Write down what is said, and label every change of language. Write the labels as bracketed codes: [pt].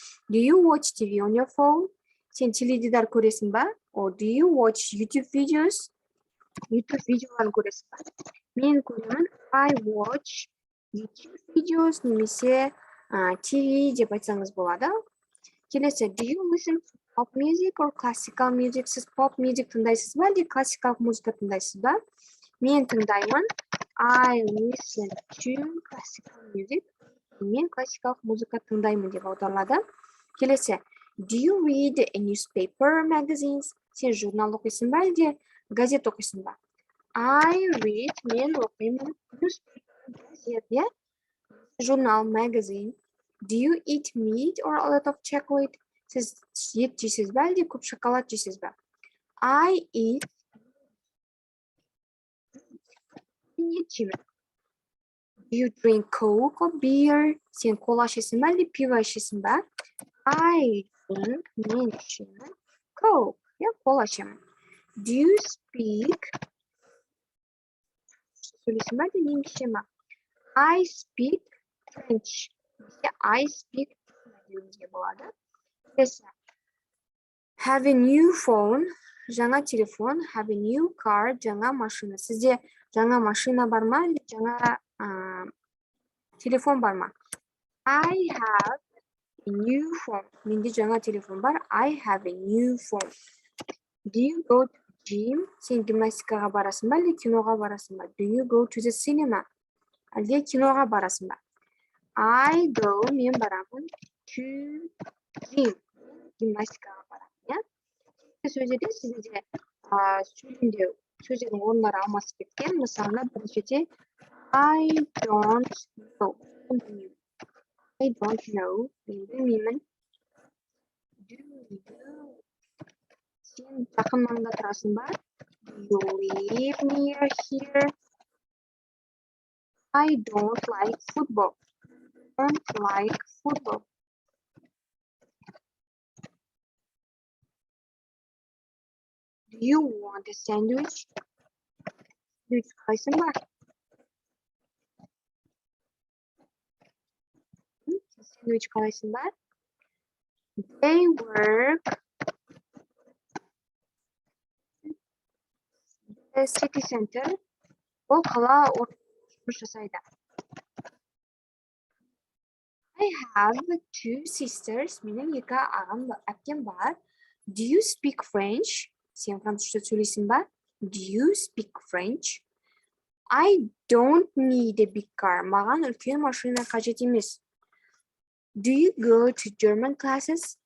[en] Do you watch TV on your phone? [kk] Сен теледидар көресің ба? [en] Or do you watch YouTube videos? [kk] YouTube видеоларын көресің ба? Мен көремін. [en] I watch YouTube videos [kk] немесе TV деп айтсаңыз болады. [en] Келесі, do you listen to pop music or classical music? [kk] Сіз pop music тыңдайсыз ба, әлде классикалық музыка тыңдайсыз ба? Мен тыңдаймын. [en] I listen to classical music. [kk] Мен классикалық музыка тыңдаймын деп аударылады. [en] Келесі, do you read a newspaper or magazines? [kk] Сен журнал оқисың ба, әлде газет оқисың ба? [en] I read, [kk] мен оқимын. Newspaper, газет, журнал, magazine. [en] Do you eat meat or a lot of chocolate? [kk] Сіз ет жейсіз ба, әлде көп шоколад жейсіз ба? [en] I eat. [kk] Ет жеймін. [en] Do you drink coke or beer? [kk] Сен кола ішесің ба, әлде пиво ішесің ба? [en] I drink, [kk] мен ішемін. Coke, кола ішемін. [en] Do you speak? [kk] Сөйлесің ба, әлде немісше ма? [en] I speak French. I speak [kk] деуімізге болады. [en] Have a new phone. [kk] Жаңа телефон. [en] Have a new car. [kk] Жаңа машина. Сізде жаңа машина бар ма? Жаңа телефон бар ма? [en] I have a new phone. [kk] Менде жаңа телефон бар. [en] I have a new phone. Do you go to gym? [kk] Сен гимнастикаға барасың ба, әлде киноға барасың ба? [en] Do you go to the cinema? [kk] Әлде киноға барасың ба? [en] I go, [kk] мен барамын, [en] to gym. [kk] Гимнастикаға барамын, сөздерде сізде сөйлемде сөздердің орындары алмасып кеткен. Мысалына біріншіде [en] I don't know. I don't know. [kk] Мен білмеймін. [en] Do you? [kk] Сен жақын маңда тұрасың ба? [en] Do you live near here? I don't like football. Don't like football. Do you want a sandwich? [kk] Sandwich қалайсың ба? Sandwich қалайсың ба? [en] They work the city center. [kk] Ол қала жұмыс жасайды. [en] I have two sisters. [kk] Менің екі ағам әпкем бар. [en] Do you speak French? [kk] Сен французша сөйлейсің ба? [en] Do you speak French? I don't need a big car. [kk] Маған үлкен машина қажет емес. [en] Do you go to German classes?